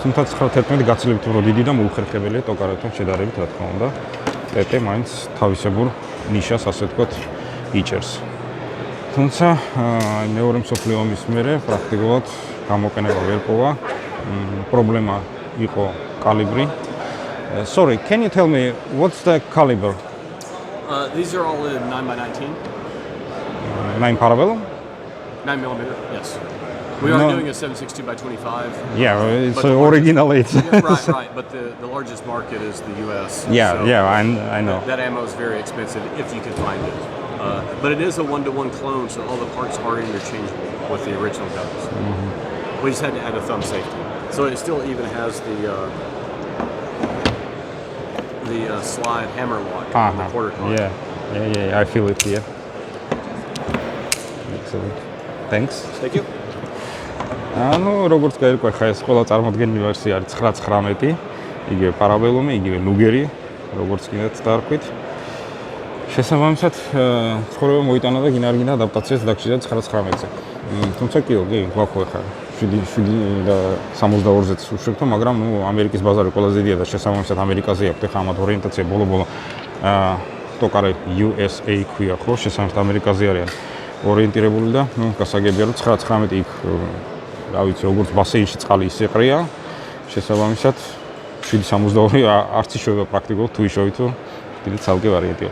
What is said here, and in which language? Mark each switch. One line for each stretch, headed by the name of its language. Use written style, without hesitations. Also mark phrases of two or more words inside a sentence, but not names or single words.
Georgian: თუმცა 911 გაცილებით უფრო დიდი და მოუხერხებელია ტოკარევთან შედარებით, რა თქმა უნდა. ტეტე მაინც თავისებურ ნიშას, ასე ვთქვათ, იჭერს. თუმცა მეორე მსოფლიო ომის მერე პრაქტიკულად გამოყენება ვერ პოვა. პრობლემა იყო კალიბრი.
English: Sorry, can you tell me what's the caliber? These are all in 9x19. 9 parabellum? 9mm, yes. We are doing a 7.62 by 25. Yeah, it's original. It's right. But the largest market is the U.S. Yeah, I know. That ammo is very expensive if you can find it. But it is a 1-to-1 clone, so all the parts are interchangeable with the original guns. We just had to add a thumb safety, so it still even has the slide hammer lock on the quarter card. Yeah, I feel it here. Excellent. Thanks. Thank you.
Georgian: ანუ როგორც გაირკვა ხა ეს ყველა წარმოდგენილი ვერსია არის 919, იგივე პარაბელუმი, იგივე ნუგერი, როგორც კიდეც დაარქვით. შესაბამისად, ცხოვრება მოიტანა და გინარგინა ადაპტაციას დაგჭირდა 919-ზე. თუმცა კი, გვაქვს ხა 7.62-ზე უშვებთო, მაგრამ ნუ ამერიკის ბაზარი ყველაზე დიდია და შესაბამისად ამერიკაზე აქვს ხა ამათ ორიენტაცია ბოლო-ბოლო ტოკარე USA ქვია ხო, შესაბამისად ამერიკაზე არიან ორიენტირებული და ნუ გასაგებია რომ 919 იქ რა ვიცი როგორც ბასეინში წყალი ისეყრია, შესაბამისად 7.62 არც იშვება პრაქტიკულად თუ იშოვით კიდე ცალკე ვარიანტია.